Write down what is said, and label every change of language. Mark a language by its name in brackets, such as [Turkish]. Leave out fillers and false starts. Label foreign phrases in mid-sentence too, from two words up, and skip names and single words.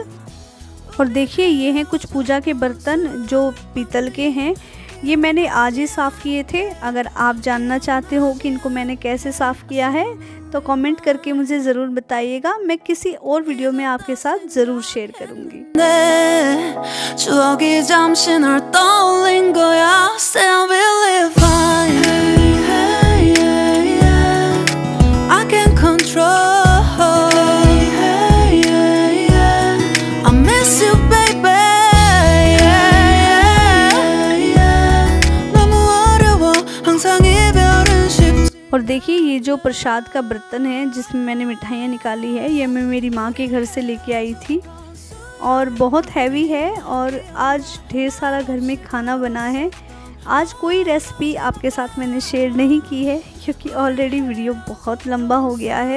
[Hindi] और देखिए ये हैं कुछ पूजा के बर्तन जो पीतल के हैं, ये मैंने आज ही साफ़ किए थे। अगर आप जानना चाहते हो कि इनको मैंने कैसे साफ़ किया है तो कमेंट करके मुझे ज़रूर बताइएगा, मैं किसी और वीडियो में आपके साथ ज़रूर शेयर करूँगी। [Korean] 추억이 잠시 널 떠올린 거야. [English] Say I'm really fine. Hey, hey, yeah. I can't control. Hey, hey, yeah. I miss you, baby. Yeah, yeah. [Korean] 너무 어려워. 항상 이별은 쉽지. [Hindi] और देखिए ये जो प्रसाद का बर्तन है जिसमें मैंने मिठाइयाँ निकाली है, ये मैं मेरी माँ के घर से लेके आई थी और बहुत हैवी है। और आज ढेर सारा घर में खाना बना है। आज कोई रेसिपी आपके साथ मैंने शेयर नहीं की है क्योंकि [English] already video [Hindi] बहुत लंबा हो गया है।